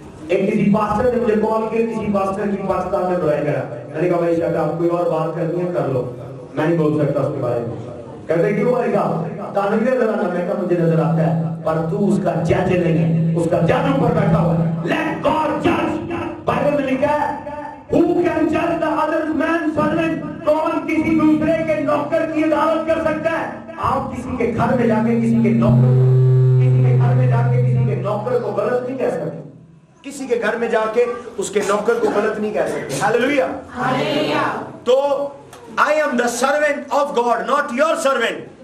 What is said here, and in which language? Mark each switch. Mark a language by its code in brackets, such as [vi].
[hi] एक किसी पास्टर ने मुझे कॉल किया, किसी पास्टर की पाकिस्तान में बुराई करा। मैंने कहा भाई शायद आप कोई और बात करनी है कर लो, मैं नहीं बोल सकता उसके बारे में। कहते क्यों भाई साहब? तानवीर नजर आता, मैं कहा मुझे नजर आता है, पर तू उसका जज नहीं है, उसका जज ऊपर बैठा हुआ है। [en] Let God जज। [hi] बाइबल में लिखा है [en] who can judge the other man's servant? [hi] कौन किसी दूसरे के नौकर की अदालत कर सकता है? आप किसी के घर में जाके किसी के घर में जाके किसी के नौकर को गलत नहीं कह सकते। किसी के घर में जाके उसके नौकर को गलत नहीं कह सकते। Hallelujah, hallelujah. [en] तो I am the servant of God, not your servant.